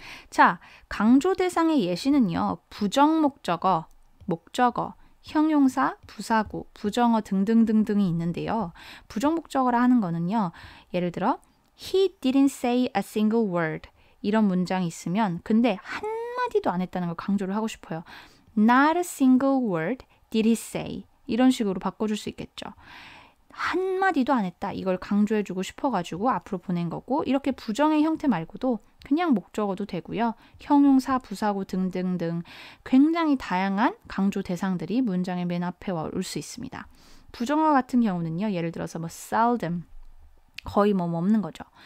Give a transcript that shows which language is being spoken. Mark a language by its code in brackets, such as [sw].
[ko] 자, 강조 대상의 예시는요. 부정목적어, 목적어, 형용사, 부사구, 부정어 등등등등이 있는데요. 부정목적어라 하는 거는요. 예를 들어 [en] He didn't say a single word [ko] 이런 문장이 있으면 근데 한마디도 안 했다는 걸 강조를 하고 싶어요. [en] Not a single word did he say [ko] 이런 식으로 바꿔줄 수 있겠죠. 한마디도 안 했다. 이걸 강조해주고 싶어가지고 앞으로 보낸 거고 이렇게 부정의 형태 말고도 그냥 목적어도 되고요. 형용사, 부사구 등등등 굉장히 다양한 강조 대상들이 문장의 맨 앞에 올 수 있습니다. 부정어 같은 경우는요. 예를 들어서 뭐 seldom 거의 뭐 없는 거죠.